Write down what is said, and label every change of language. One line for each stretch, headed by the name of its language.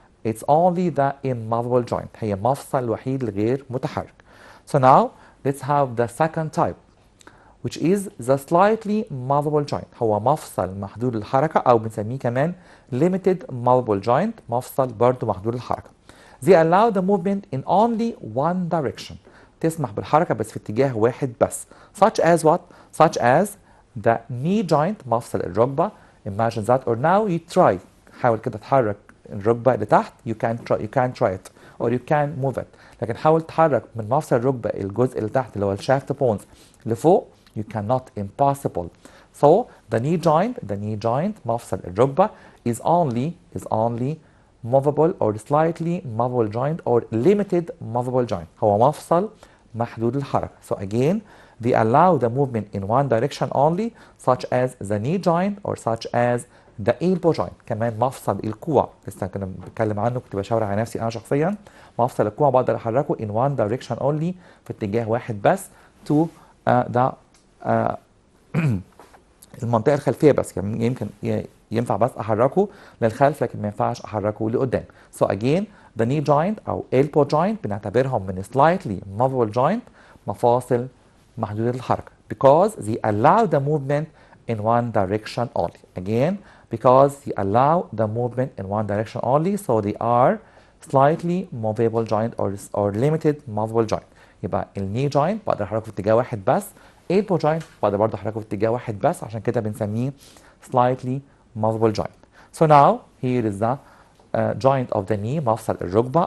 English: It's only the immovable joint.
Arabic: هي مفصل الوحيد الغير متحرك.
English: So now let's have the second type, which is the slightly movable joint.
Arabic: هو مفصل محدود الحركة أو بنسميه كمان limited movable joint، مفصل برضه محدود الحركة.
English: They allow the movement in only one direction.
Arabic: تسمح بالحركة بس في اتجاه واحد بس.
English: Such as what? Such as the knee joint،
Arabic: مفصل الركبة.
English: Imagine that. Or now you try.
Arabic: حاول كده تحرك الركبة لتحت.
English: You can't try it. Or you can move it.
Arabic: لكن حاول تحرك من مفصل الركبة الجزء اللي تحت اللي هو الشافت بونز لفوق.
English: You cannot. Impossible. So the knee joint
Arabic: مفصل الركبة
English: is only movable or slightly movable joint or limited movable joint.
Arabic: هو مفصل محدود الحركة.
English: So again they allow the movement in one direction only such as the knee joint or such as the elbow joint.
Arabic: كمان مفصل الكوع لسه كنا بنتكلم عنه، كنت بشاور على نفسي انا شخصيا. مفصل الكوع بقدر احركه
English: in one direction only
Arabic: في اتجاه واحد بس to the المنطقه الخلفيه بس، يعني يمكن ينفع بس احركه للخلف لكن ما ينفعش احركه لقدام.
English: So again the knee joint او elbow joint
Arabic: بنعتبرهم من
English: slightly movable joint
Arabic: مفاصل محدودة الحركة
English: because they allow the movement in one direction only. Again because they allow the movement in one direction only so they are slightly movable joint or limited movable joint.
Arabic: يبقى الني joint بقدر احركه في اتجاه واحد بس، elbow joint بقدر برضه احركه في اتجاه واحد بس، عشان كده بنسميه slightly movable joint.
English: So now here is the joint of the knee
Arabic: مفصل الركبة.